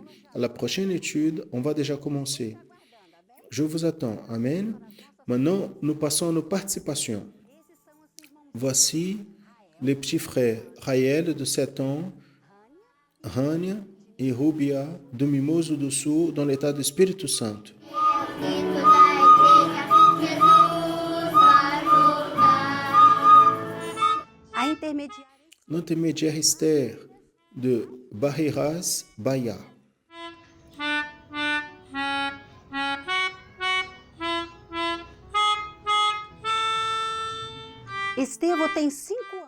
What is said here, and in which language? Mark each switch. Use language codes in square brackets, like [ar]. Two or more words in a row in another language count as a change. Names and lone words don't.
[fr] À la prochaine étude, on va déjà commencer. Je vous attends. Amen. Maintenant, nous passons à nos participations. Voici les petits frères Raël de 7 ans, Rania et Rubia do Mimoso do Sul, dans l'état do Espírito Santo. L'intermédiaire Esther de Barreiras, Bahia. [pt] Estevão tem 5 anos.